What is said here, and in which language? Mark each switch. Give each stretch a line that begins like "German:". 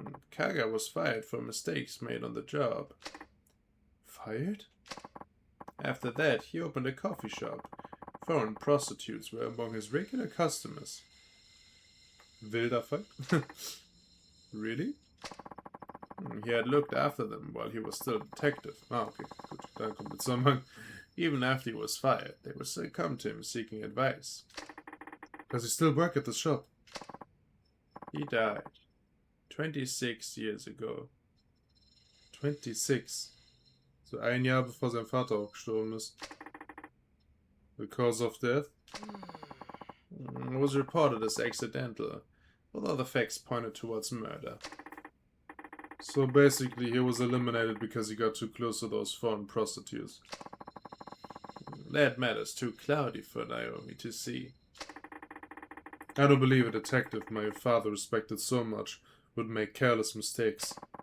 English: Kaga was fired for mistakes made on the job. Fired? After that, he opened a coffee shop. Foreign prostitutes were among his regular customers.
German: Wilder Fall?
English: Really? He had looked after them while he was still a detective.
German: Okay, gut, da kommt der Zusammenhang.
English: Even after he was fired, they would still come to him seeking advice. Does he still work at the shop? He died 26 years ago. 26?
German: So ein Jahr bevor sein Vater auch gestorben ist.
English: The cause of death? Was reported as accidental. although the facts pointed towards murder. So basically, he was eliminated because he got too close to those foreign prostitutes. That matter's too cloudy for Naomi to see. I don't believe a detective my father respected so much would make careless mistakes.